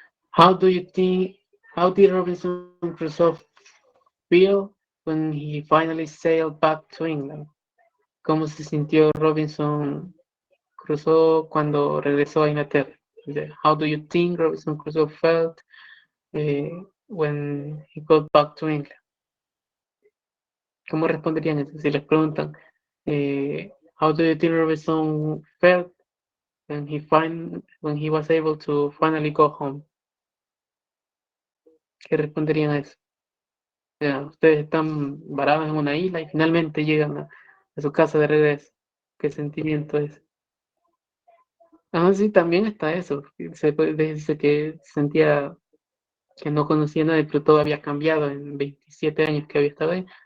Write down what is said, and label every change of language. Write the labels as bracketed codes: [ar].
[en] How do you think, how did Robinson Crusoe feel when he finally sailed back to England? [es] ¿Cómo se sintió Robinson Crusoe cuando regresó a Inglaterra? [en] How do you think Robinson Crusoe felt when he got back to England? [es] ¿Cómo responderían eso? Si les preguntan, [en] how do you think Robinson felt when he was able to finally go home? [es] ¿Qué responderían a eso? Ustedes están varados en una isla y finalmente llegan a su casa de regreso. ¿Qué sentimiento es? Ah, sí, también está eso. Dice que sentía que no conocía nada, pero todo había cambiado en 27 años que había estado ahí.